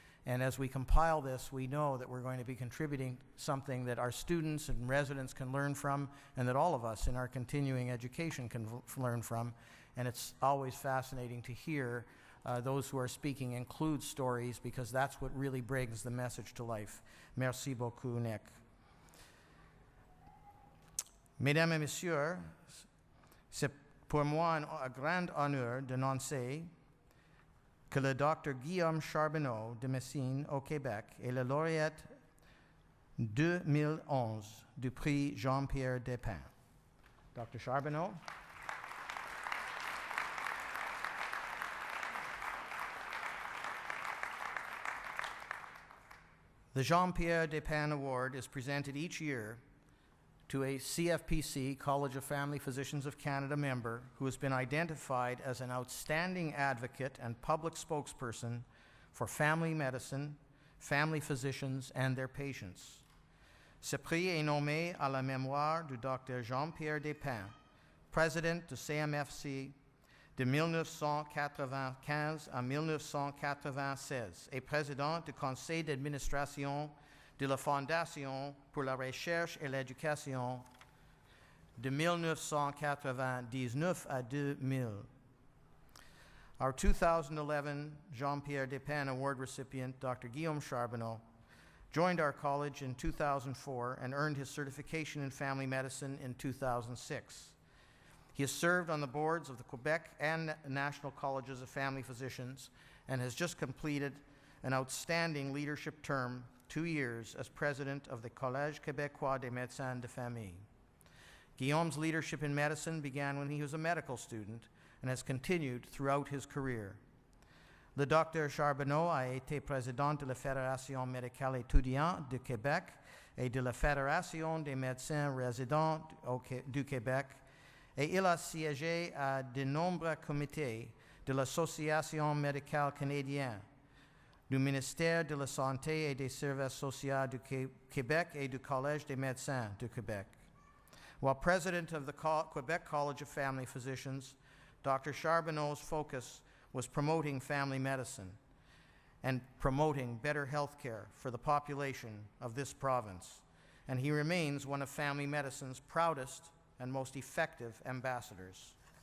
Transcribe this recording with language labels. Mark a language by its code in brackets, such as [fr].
[en] And as we compile this, we know that we're going to be contributing something that our students and residents can learn from, and that all of us in our continuing education can learn from. And it's always fascinating to hear those who are speaking include stories, because that's what really brings the message to life. [fr] Merci beaucoup, Nick. Mesdames et Messieurs, c'est pour moi un grand honneur d'annoncer que le Dr. Guillaume Charbonneau de Messine au Québec est le lauréat 2011 du prix Jean-Pierre Despins. Dr. Charbonneau. [en] The Jean-Pierre Despins Award is presented each year to a CFPC, College of Family Physicians of Canada member who has been identified as an outstanding advocate and public spokesperson for family medicine, family physicians, and their patients. [fr] Ce prix est nommé à la mémoire du Dr. Jean-Pierre Despins, président du CMFC de 1995 à 1996 et président du conseil d'administration de la Fondation pour la recherche et l'éducation de 1999 à 2000. [en] Our 2011 Jean-Pierre Despins Award recipient, Dr. Guillaume Charbonneau, joined our college in 2004 and earned his certification in family medicine in 2006. He has served on the boards of the Quebec and National Colleges of Family Physicians and has just completed an outstanding leadership term, 2 years, as president of the Collège Québécois des Médecins de Famille. Guillaume's leadership in medicine began when he was a medical student and has continued throughout his career. [fr] Le Dr Charbonneau a été président de la Fédération médicale étudiante du Québec et de la Fédération des médecins résidents du Québec, et il a siégé à de nombreux comités de l'Association médicale canadienne, du ministère de la Santé et des Services sociaux du Québec et du Collège des médecins du Québec. [en] While president of the Quebec College of Family Physicians, Dr. Charbonneau's focus was promoting family medicine and promoting better health care for the population of this province, and he remains one of family medicine's proudest and most effective ambassadors.